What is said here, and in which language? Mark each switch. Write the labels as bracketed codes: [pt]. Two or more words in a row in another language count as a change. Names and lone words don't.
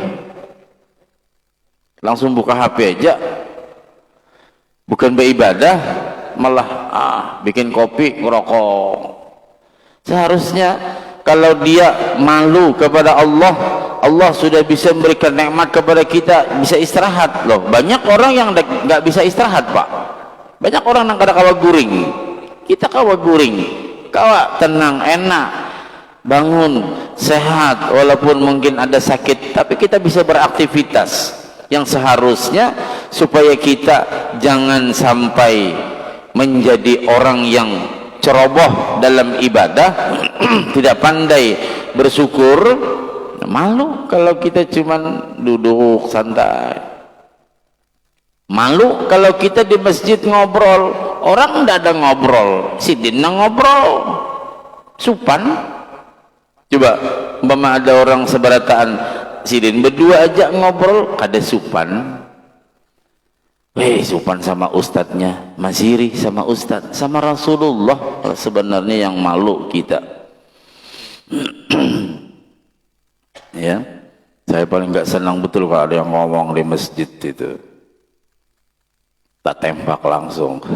[id] Langsung buka HP aja, bukan beribadah, malah bikin kopi, ngerokok. Seharusnya kalau dia malu kepada Allah, Allah sudah bisa memberikan nikmat kepada kita, bisa istirahat. Loh, banyak orang yang nggak bisa istirahat, Pak. [bjn] Banyak orang yang kada kawa guring. Kita kawa guring, [id] kawa tenang, enak, bangun, sehat, walaupun mungkin ada sakit, tapi kita bisa beraktivitas. Yang seharusnya supaya kita jangan sampai menjadi orang yang ceroboh dalam ibadah, tidak pandai bersyukur. Malu kalau kita cuman duduk santai. Malu kalau kita di masjid ngobrol, orang tidak ada ngobrol, [bjn] sidin ngobrol, supan. Coba umpama ada orang seberataan, sidin berdua aja ngobrol, kada supan. Supan sama ustadznya, masiri sama ustadz, sama Rasulullah. [id] Sebenarnya yang malu kita. Ya, saya paling nggak senang betul kalau ada yang ngomong di masjid itu, tak tembak langsung.